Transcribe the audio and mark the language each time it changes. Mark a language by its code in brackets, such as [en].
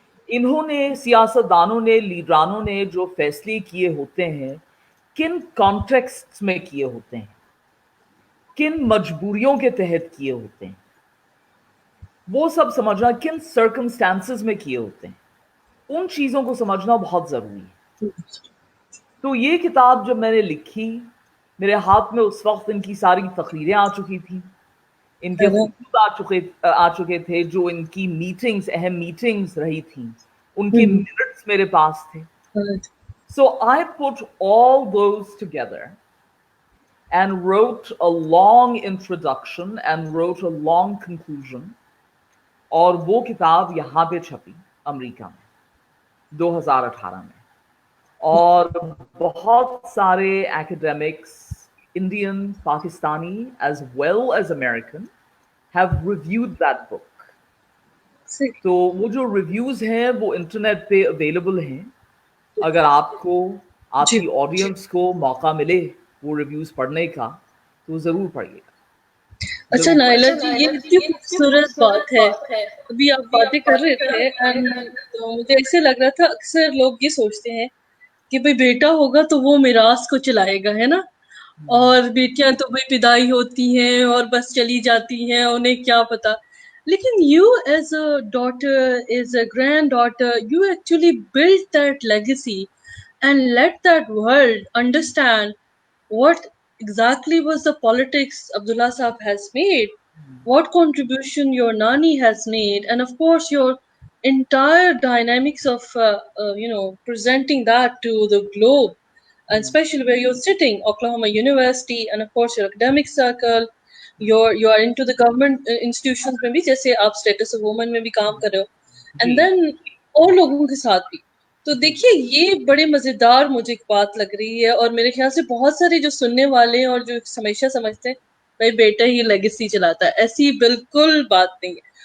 [ur] انہوں نے, سیاستدانوں نے, لیڈرانوں نے جو فیصلے کیے ہوتے ہیں کن کانٹیکسٹ میں کیے ہوتے ہیں, کن مجبوریوں کے تحت کیے ہوتے ہیں, وہ سب سمجھنا, کن سرکمسٹانسز میں کیے ہوتے ہیں, ان چیزوں کو سمجھنا بہت ضروری ہے. تو یہ کتاب جب میں نے لکھی, میرے ہاتھ میں اس وقت ان کی ساری تقریریں آ چکی تھیں, ان کے خطوط آ چکے تھے, جو ان کی میٹنگز, اہم میٹنگز رہی تھیں, ان کے منٹس میرے پاس تھے. [en] So I put all those together and wrote a long introduction and wrote a long conclusion. [ur] اور وہ کتاب یہاں پہ چھپی امریکہ میں 2018 میں, اور بہت سارے ایکیڈیمکس, Indian, Pakistani [en] as well as American have reviewed that book. [ur] تو وہ جو ریویوز ہیں وہ انٹرنیٹ پہ اویلیبل ہیں. اگر آپ کو, آپ کی آڈینس کو موقع ملے وہ ریویوز پڑھنے کا تو ضرور پڑھیے گا. اچھا نائلہ جی, یہ اتنی خوبصورت بات ہے. ابھی آپ باتیں کر رہے تھے تو مجھے ایسے لگ رہا تھا, اکثر لوگ یہ سوچتے ہیں کہ بھئی بیٹا ہوگا تو وہ میراث کو چلائے گا, ہے نا, اور بیٹیاں تو بھئی پیدائی ہوتی ہیں اور بس چلی جاتی ہیں, انہیں کیا پتا. لیکن [en] you as a daughter, as a granddaughter, you actually built that legacy and let that world understand what exactly was the politics Abdullah Saab has made, what contribution your Nani has made, and of course your entire dynamics of presenting that to the globe, and especially where you're sitting, Oklahoma University, and of course your academic circle. You are into the government institutions [ur] میں بھی, جیسے آپ status of women میں بھی کام کر رہے ہو, and then اور لوگوں کے ساتھ بھی. تو دیکھیے یہ بڑے مزیدار مجھے ایک بات لگ رہی ہے, اور میرے خیال سے بہت سارے جو سننے والے ہیں اور جو ہمیشہ سمجھتے ہیں بھائی بیٹا ہی لیگیسی چلاتا ہے, ایسی بالکل بات نہیں ہے.